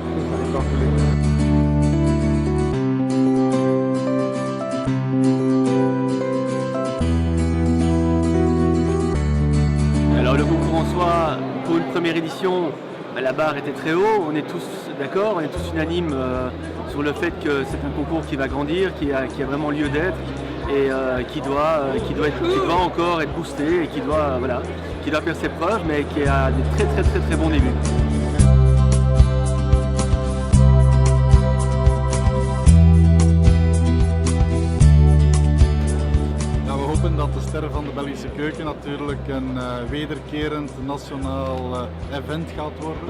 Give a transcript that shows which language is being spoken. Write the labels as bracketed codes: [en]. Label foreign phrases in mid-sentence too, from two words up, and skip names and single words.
[fr] Alors le concours en soi, pour une première édition, la barre était très haut, on est tous d'accord, on est tous unanimes sur le fait que c'est un concours qui va grandir, qui a vraiment lieu d'être et qui doit encore être boosté et qui doit faire ses preuves, mais qui a des très bons débuts. [nl] We hopen dat de Sterren van de Belgische Keuken natuurlijk een wederkerend nationaal event gaat worden.